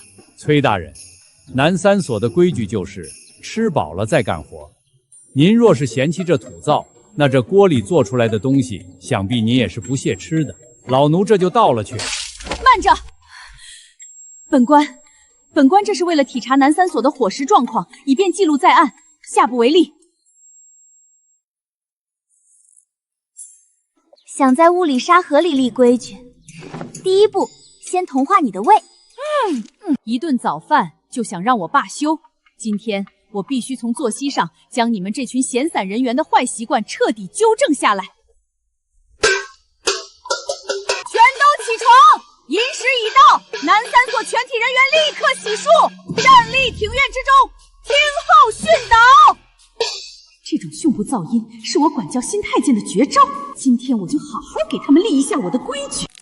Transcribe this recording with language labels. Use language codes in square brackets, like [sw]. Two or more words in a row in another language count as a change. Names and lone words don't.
[zh] 崔大人，南三所的規矩就是吃飽了再幹活。您若是嫌棄這土灶，那這鍋裡做出來的東西，想必您也是不屑吃的。老奴這就倒了去。慢着，本官這是為了體察南三所的伙食狀況，以便記錄在案，下不為例。想在物理沙盒裡立規矩，第一步先同化你的胃。一頓早飯就想讓我罷休，今天我必須從作息上將你們這群閒散人員的壞習慣徹底糾正下來。全都起床！寅时已到，南三所全體人员立刻洗漱，站立庭院之中，听候训导。这种胸部噪音是我管教新太监的绝招，今天我就好好给他们立一下我的规矩。